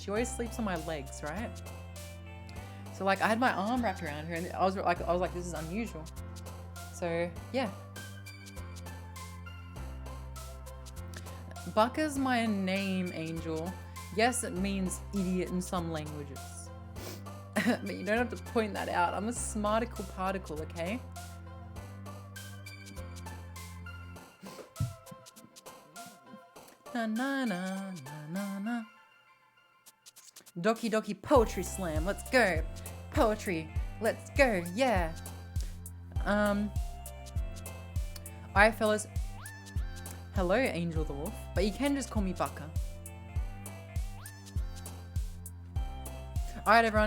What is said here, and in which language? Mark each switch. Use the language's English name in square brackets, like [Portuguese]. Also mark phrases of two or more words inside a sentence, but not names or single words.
[English] She always sleeps on my legs, right? So, like, I had my arm wrapped around her, and I was like, this is unusual. So, yeah. Bucka's my name, Angel. Yes, it means idiot in some languages. But you don't have to point that out. I'm a smarticle particle, okay? Na na na na na na. Doki Doki Poetry Slam. Let's go. Poetry. Let's go. Yeah. Alright, fellas. Hello, Angel the Wolf. But you can just call me Bucka. Alright, everyone.